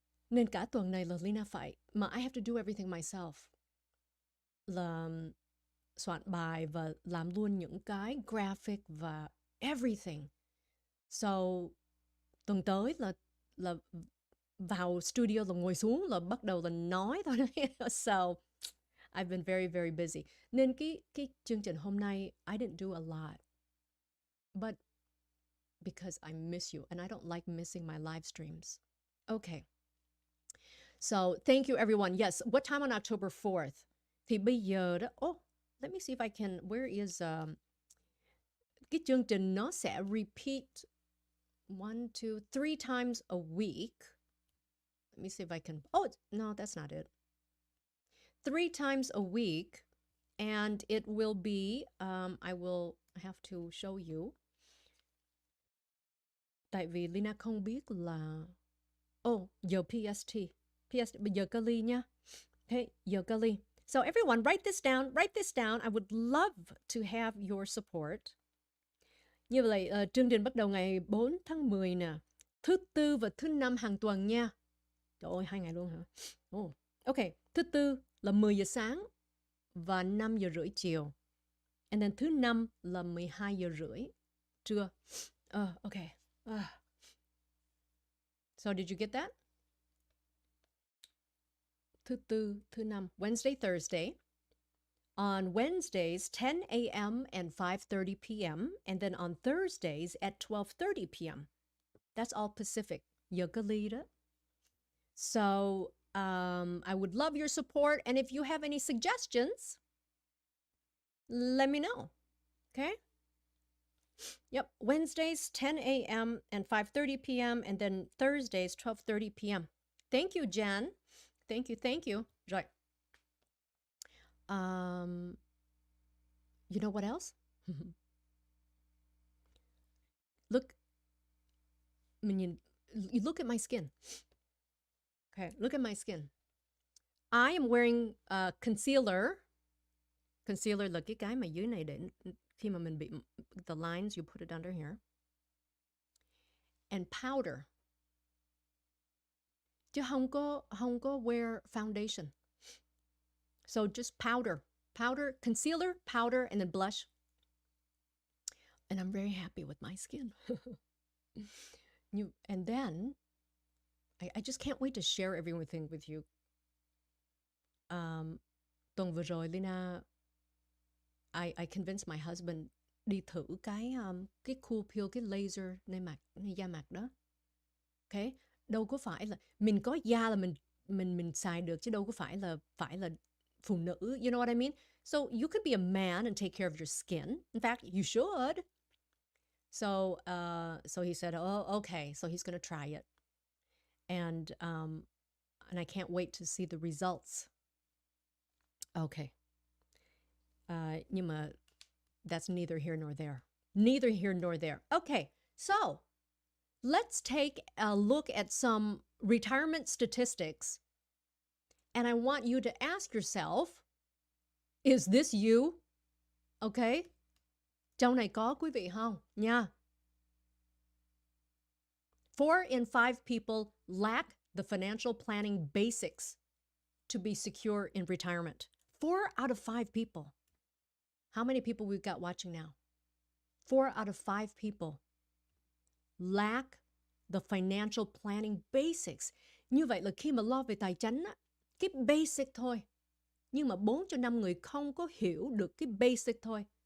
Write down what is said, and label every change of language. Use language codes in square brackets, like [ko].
[vi] Nên cả tuần này là Leyna phải, mà [en] I have to do everything myself. [vi] Là soạn bài và làm luôn những cái graphic và everything. So tuần tới là vào studio là ngồi xuống là bắt đầu là nói thôi. [en] So I've been very, very busy. [vi] Nên cái chương trình hôm nay [en] I didn't do a lot. But because I miss you and I don't like missing my live streams. Okay. So thank you everyone. Yes, what time on October 4th? [vi] Thì bây giờ đó, [en] let me see if I can, where is, [vi] cái chương trình nó sẽ [en] repeat 1, 2, 3 times a week. Let me see if I can. Oh, no, that's not it. 3 times a week, and it will be, I will have to show you. [vi] Tại vì Leyna không biết là... Oh, giờ PST. Giờ Cali nha. Okay, giờ Cali. [en] So everyone, write this down. Write this down. I would love to have your support. [vi] Như vậy, chương trình bắt đầu ngày 4 tháng 10 nè. Thứ Tư và thứ Năm hàng tuần nha. Trời ơi, 2 ngày luôn hả? Oh. Ok, thứ Tư là 10 giờ sáng và 5 giờ rưỡi chiều. And then thứ Năm là 12 giờ rưỡi trưa. Okay. [en] So did you get that? [vi] Thứ Tư, thứ Năm, [en] Wednesday, Thursday. On Wednesdays, 10 a.m. and 5:30 p.m. And then on Thursdays at 12:30 p.m. That's all Pacific. [vi] Giờ Cali đó. [en] So I would love your support. And if you have any suggestions, let me know. Okay? Yep. Wednesdays, 10 a.m. and 5:30 p.m. And then Thursdays, 12:30 p.m. Thank you, Jen. Thank you. Rồi. You know what else? Look at my skin. Okay, look at my skin. I am wearing concealer. [vi] Concealer là cái mà dưới này để khi mà mình bị [en] the lines, you put it under here. And powder. [vi] Chứ không có [en] wear foundation. So just powder, concealer, powder, and then blush. And I'm very happy with my skin. And then I just can't wait to share everything with you. [vi] Tuần vừa rồi, Leyna, [en] I convinced my husband [vi] đi thử cái cool peel, cái laser nơi da mặt đó. Okay, đâu có phải là mình có da là mình xài được, chứ đâu có phải là phụ nữ. [en] You know what I mean? So you could be a man and take care of your skin. In fact, you should. So he said, oh, okay. So he's going to try it. And I can't wait to see the results. Okay. [vi] Nhưng mà [en] that's neither here nor there. Neither here nor there. Okay. So let's take a look at some retirement statistics. And I want you to ask yourself, is this you? Okay? [vi] Trong này có quý vị không? Nha. [en] 4 in 5 people lack the financial planning basics to be secure in retirement. 4 out of 5 people. How many people we've got watching now? 4 out of 5 people lack the financial planning basics. [vi] Như vậy là khi mà lo về tài chính á, cái basic thôi. Nhưng mà 4 cho 5 người không có hiểu được cái basic thôi.